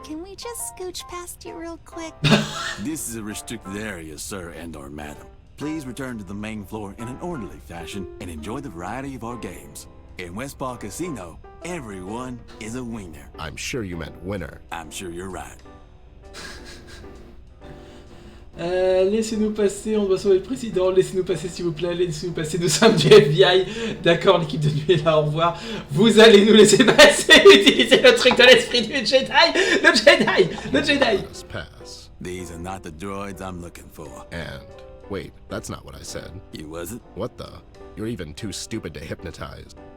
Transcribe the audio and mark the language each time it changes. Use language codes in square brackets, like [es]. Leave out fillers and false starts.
[en] Can we just scooch past you real quick? This is a restricted area, sir and/or madam. Please return to the main floor in an orderly fashion and enjoy the variety of our games. In West Park Casino, everyone is a winner. I'm sure you meant winner. I'm sure you're right. [fr] Laissez-nous passer, on doit sauver le président. Laissez-nous passer s'il vous plaît, laissez-nous passer, nous sommes du FBI. D'accord, l'équipe de nuit est là, au revoir. Vous allez nous laisser passer, utiliser le truc de l'esprit du Jedi. Le Jedi. [en] Let us pass. These are not the droids I'm looking for. And wait, that's not what I said. You wasn't? What the? You're even too stupid to hypnotize.